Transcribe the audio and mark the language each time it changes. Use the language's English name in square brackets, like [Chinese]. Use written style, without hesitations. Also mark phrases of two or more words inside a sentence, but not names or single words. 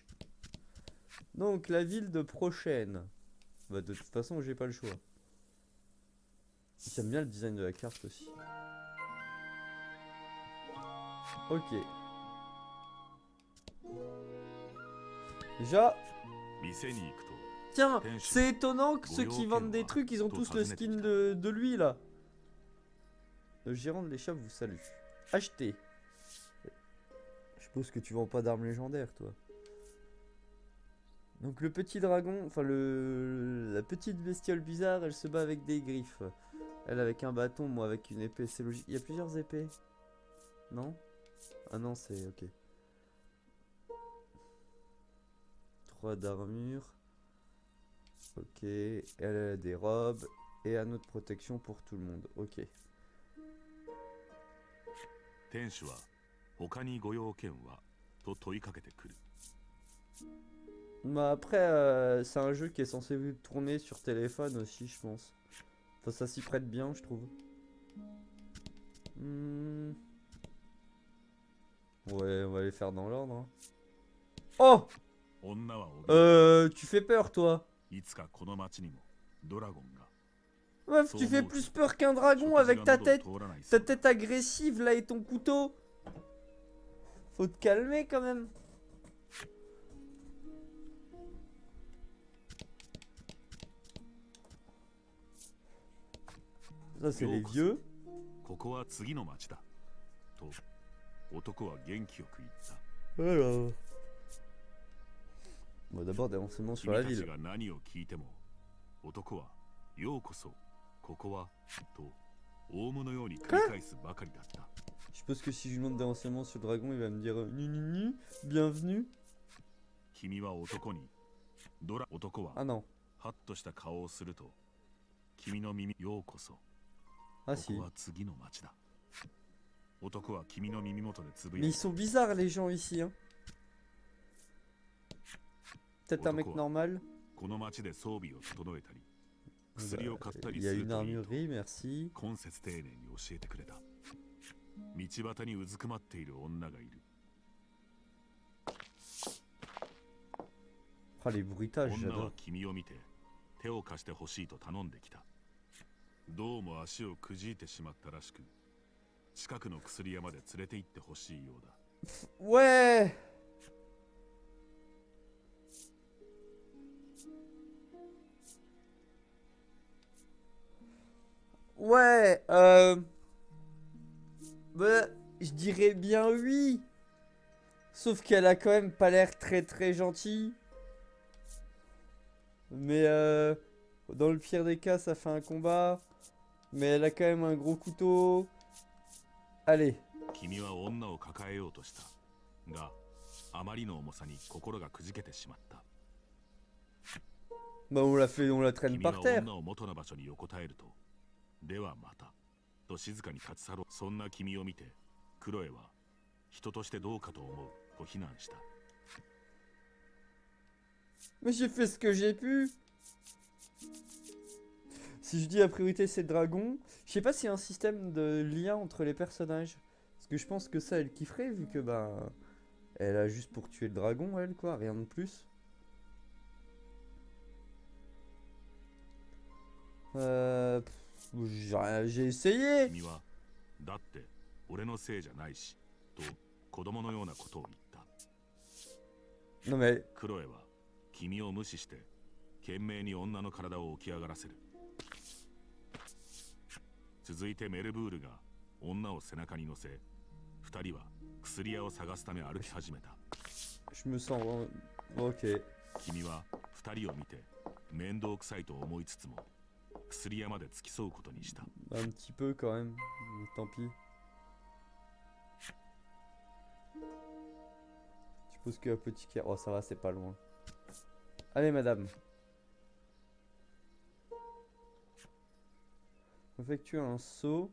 [French] Donc, la ville de prochaine. Bah, de toute façon, j'ai pas le choix. J'aime bien le design de la carte aussi. Ok. Déjà... [Japanese] 店に行くと [French] Tiens, c'est étonnant que ceux qui vendent des trucs, ils ont tous le skin de lui, là. Le gérant de l'échoppe vous salue. Acheter. Je suppose que tu vends pas d'armes légendaires, toi. Donc le petit dragon, enfin la petite bestiole bizarre, elle se bat avec des griffes. Elle avec un bâton, moi avec une épée, c'est logique. Il y a plusieurs épées. Non? Ah non, c'est ok. 3 d'armure. Ok, elle a des robes et un autre protection pour tout le monde. Ok. 店主は他にご用件はと問いかけてくる Bah après, c'est un jeu qui est censé tourner sur téléphone aussi, je pense. Enfin, ça s'y prête bien, je trouve. Ouais, on va les faire dans l'ordre. Hein. Oh! [Japanese] 女は怯 [French] Tu fais peur, toi. [Japanese] えいつかこの町にもドラゴンが [French] Meuf, tu fais plus peur qu'un dragon avec ta tête agressive là et ton couteau. Faut te calmer quand même. Ça c'est les vieux. [Japanese] ここは次の町だと男は元気よく言った [French] Alors. Bon, d'abord des renseignements sur la [Japanese] 君たち [French] ville. [Japanese] が何を聞いても男はようこそここはとオウムのように繰り返すばかりだった [French] Je suppose que si je lui demande des renseignements sur le dragon, il va me dire ni ni ni, bienvenue. [Japanese] 君は男に男は [French] Ah non. [Japanese] ハッとした顔をすると君の耳ようこそ Ah こ [French] si. [Japanese] こは次の町だ男は君の耳元でつぶ [French] Mais [Japanese] や [French] ils [Japanese] いた [French] sont bizarres les gens ici. Hein. Peut-être un mec normal. [Japanese] この町で装備を整えたり薬を買ったり [French] Il [Japanese] す [French] y a [Japanese] る [French] une [Japanese] といいと [French] armurerie, merci. [Japanese] 今節丁寧に教えてくれた道端にうずくまっている女がいる [French] Ah les bruitages, [Japanese] 女は [French] j'adore. [Japanese] 君を見て手を貸してほしいと頼んできたどうも足をくじいてしまったらしく近くの薬屋まで連れて行ってほしいようだ [French] Ouais. Ouais, bah, je dirais bien oui. Sauf qu'elle a quand même pas l'air très très gentille. Mais dans le pire des cas, ça fait un combat. Mais elle a quand même un gros couteau. Allez. [Japanese] 君は女を抱えようとしたが、あまりの重さに心がくじけてしまった。 [French] Bah on la traîne [Japanese] 君 [French] par [Japanese] は [French] terre. [Japanese] 女を元の場所に横たえると、ではまたと静かに立ち去ろう。そんな君を見てクロエは人としてどうかと思うと非難した。 [French] Mais j'ai fait ce que j'ai pu. Si je dis la priorité c'est le dragon, je sais pas s'il y a un système de lien entre les personnages. Parce que je pense que ça elle kifferait vu que bah elle a juste pour tuer le dragon elle quoi, rien de plus. J'ai essayé. [Japanese] 君はだって俺のせいじゃないしと子供のようなことを言った。 [French] Non mais [Japanese] クロエは君を無視して懸命に女の体を起き上がらせる。続いてメルブールが女を背中に乗せ、二人は薬屋を探すため歩き始めた。 [French] je me sens ok. [Japanese] 君は二人を見て面倒くさいと思いつつも薬屋まで付き添うことにした。 [French] Un petit peu quand même, mais tant pis. Je suppose que petit cœur. Oh ça va, c'est pas loin. Allez madame. Effectue un saut.